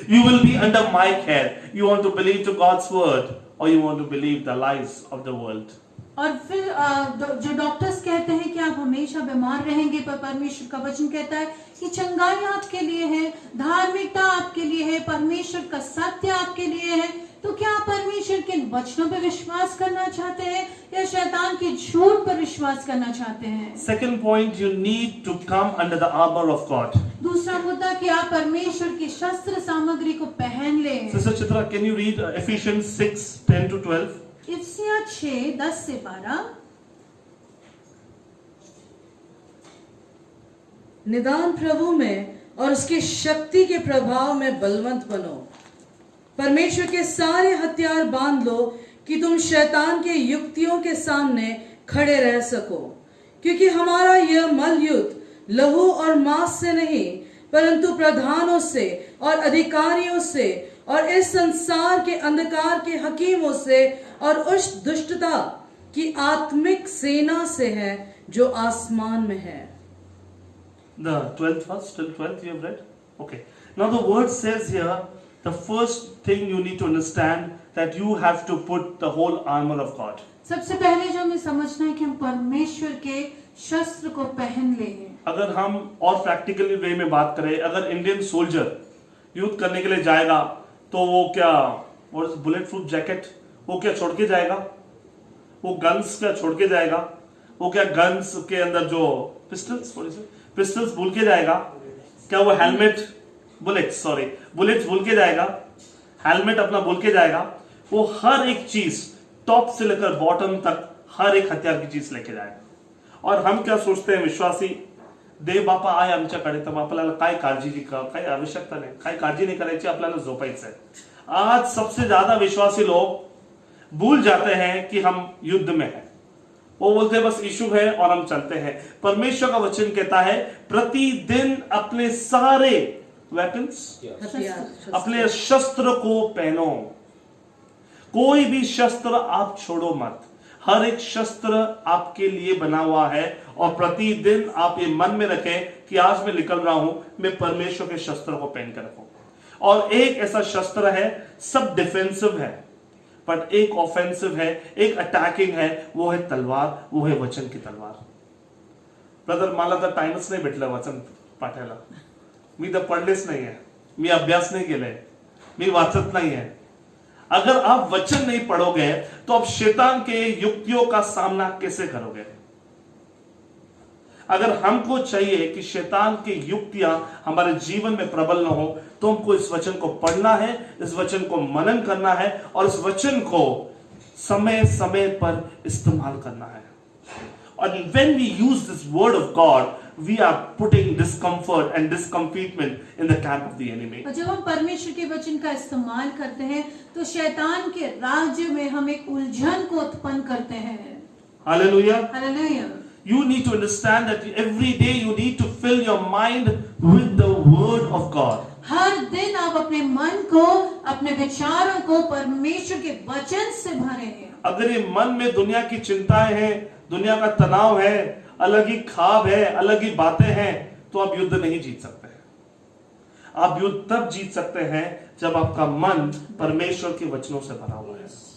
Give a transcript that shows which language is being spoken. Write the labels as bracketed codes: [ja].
[en] You will be under my care. You want to believe to God's word, or you want to believe the lies of the world? [hi] और फिर जो doctors कहते हैं कि आप हमेशा बीमार रहेंगे, पर परमेश्वर का वचन कहता है कि चंगाई आपके लिए है, धार्मिकता आपके लिए है, परमेश्वर का सत्य आपके लिए है। तो क्या आप परमेश्वर के वचनों पर विश्वास करना चाहते हैं या शैतान की झूठ पर विश्वास करना चाहते हैं? [en] Second point, you need to come under the armor of God. [hi] दूसरा मुद्दा कि आप परमेश्वर की शस्त्र सामग्री को पहन लें। [en] Sister Chitra, can you read Ephesians 6:10-12? [hi] इफिसियाँ 6:10-12। निदान प्रभु में और उसकी शक्ति के प्रभाव में बलवंत बनो। परमेश्वर के सारे हथियार बांध लो कि तुम शैतान के युक्तियों के सामने खड़े रह सको, क्योंकि हमारा यह मल युद्ध लहू और मांस से नहीं परंतु प्रधानों से और अधिकारियों से और इस संसार के अंधकार के हकीमों से और उस दुष्टता की आत्मिक सेना से है जो आसमान में है। [en] The 12th verse, till 12th you have read? Okay. Now the word says here, the first thing you need to understand that you have to put the whole armor of God. [hi] सबसे पहले जो हमें समझना है कि हम परमेश्वर के शस्त्र को पहन लें। अगर हम और प्रैक्टिकली वे में बात करें, अगर इंडियन सोल्जर युद्ध करने के लिए जाएगा तो वो क्या बुलेट प्रूफ जैकेट वो क्या छोड़ के जाएगा? वो गन्स क्या छोड़ के जाएगा? वो क्या गन्स के अंदर जो पिस्टल्स भूल के जाएगा? क्या वो हेलमेट बुलेट्स भूल के जाएगा? हेलमेट अपना भूल के जाएगा? वो हर एक चीज टॉप से लेकर बॉटम तक हर एक हथियार की चीज लेके जाएगा। [mr] और हम क्या सोचते हैं विश्वासी, देव बापा आय आमच्याकडे तर आपल्याला काय काही आवश्यकता नाही, काही काळजी नहीं करायची, आपल्याला झोपायचं आहे। [hi] आज सबसे ज्यादा विश्वासी लोग भूल जाते हैं कि हम युद्ध में हैं। वो बोलते हैं बस यीशु है और हम चलते हैं। परमेश्वर का वचन कहता है प्रतिदिन अपने सारे वेपन्स, अपने शस्त्र को पहनो। कोई भी शस्त्र आप छोड़ो मत। हर एक शस्त्र आपके लिए बना हुआ है और प्रतिदिन आप ये मन में रखें कि आज मैं निकल रहा हूं, मैं परमेश्वर के शस्त्र को पहन कर रखूं। और एक ऐसा शस्त्र है, सब डिफेंसिव है बट एक ऑफेंसिव है, एक अटैकिंग है, वो है तलवार, वो है वचन की तलवार। [mr] ब्रदर मला तर टाइमच नाही भेटला वचन पाठायला, मी तर पडलेच नाहीये, मी अभ्यास नहीं केलाय, मी वाचत नाही है। [hi] अगर आप वचन नहीं पढ़ोगे तो आप शैतान के युक्तियों का सामना कैसे करोगे? अगर हमको चाहिए कि शैतान की युक्तियां हमारे जीवन में प्रबल न हो तो हमको इस वचन को पढ़ना है, इस वचन को मनन करना है और इस वचन को समय समय पर इस्तेमाल करना है। [en] और when we use this word of God, we are putting discomfort and discomfitment in the camp of the enemy. [hi] और जब हम परमेश्वर के वचन का इस्तेमाल करते हैं तो शैतान के राज्य में हम एक उलझन को उत्पन्न करते हैं। [en] Hallelujah. [hi] Hallelujah. [en] You need to understand that every day you need to fill your mind with the word of God. [hi] हर दिन आप अपने मन को, अपने विचारों को परमेश्वर के वचन से भरें। अगर ये मन में दुनिया की चिंताएं हैं, दुनिया का तनाव है, अलग ही ख्वाब है, अलग ही बातें हैं, तो आप युद्ध नहीं जीत सकते। आप युद्ध तब जीत सकते हैं जब आपका मन परमेश्वर के वचनों से भरा हुआ है।